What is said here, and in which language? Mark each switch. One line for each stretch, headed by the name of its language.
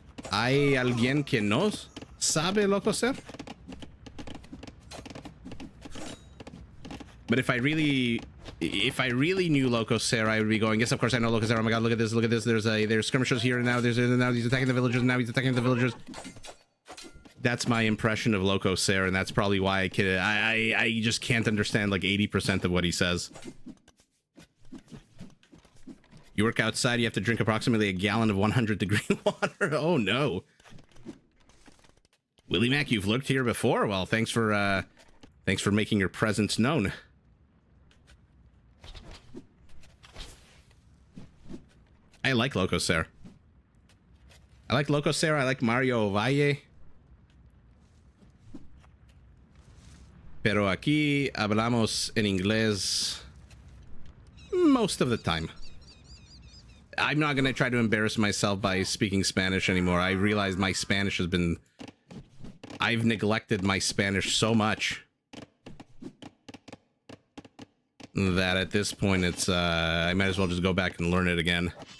Spanish: ¿Hay alguien que no sabe Loco Ser?
English: But if I really knew Loco Ser, I would be going, yes, of course I know Loco Ser. Oh my god, look at this, look at this. There's skirmishers here and now. Now he's attacking the villagers, now he's attacking the villagers. That's my impression of Loco Ser, and that's probably why I just can't understand like 80% of what he says. You work outside, you have to drink approximately a gallon of 100-degree water. Oh no. Willie Mac, you've lurked here before. Well, thanks for making your presence known. I like Loco Ser. I like Loco Ser. I like Mario Valle.
Spanish: Pero aquí hablamos en inglés
English: most of the time. I'm not going to try to embarrass myself by speaking Spanish anymore. I realize my Spanish has been... I've neglected my Spanish so much that at this point it's I might as well just go back and learn it again.